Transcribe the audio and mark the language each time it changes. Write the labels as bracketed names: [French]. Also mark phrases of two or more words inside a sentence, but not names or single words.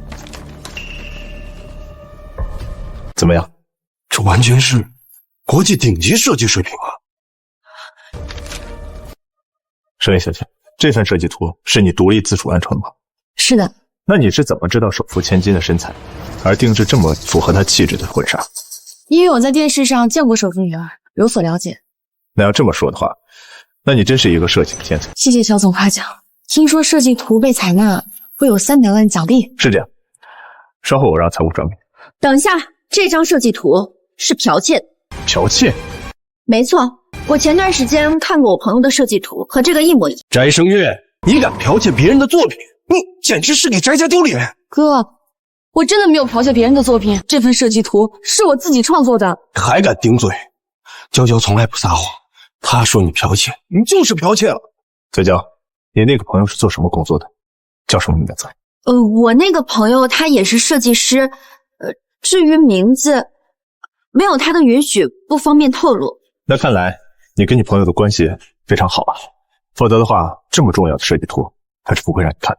[Chinese] 怎麼樣？這完全是國際頂級設計水平啊！盛月小姐，這份設計圖是你獨立自主完成的嗎？是的。那你是怎麼知道首富千金的身材，而定制這麼符合她氣質的婚紗？因為我在電視上見過首富女兒，有所了解。那要這麼說的話，那你真是一個設計的天才。謝謝肖總誇獎。聽說設計圖被採納會有300萬獎勵。是這樣，稍後我讓財務轉給你。等一下，這張設計圖是剽竊的。剽竊？沒錯，我前段時間看過我朋友的設計圖，和這個一模一樣。翟聲月，你敢剽竊別人的作品？你簡直是給翟家丟臉！哥，我真的沒有剽竊別人的作品，這份設計圖是我自己創作的。還敢頂嘴？嬌嬌從來不撒謊，她說你剽竊，你就是剽竊了。嬌嬌，你那個朋友是做什麼工作的？叫什麼名字？我那個朋友他也是設計師，至於名字，沒有他的允許，不方便透露。那看來你跟你朋友的關係非常好啊，否則的話，這麼重要的設計圖，他是不會讓你看的。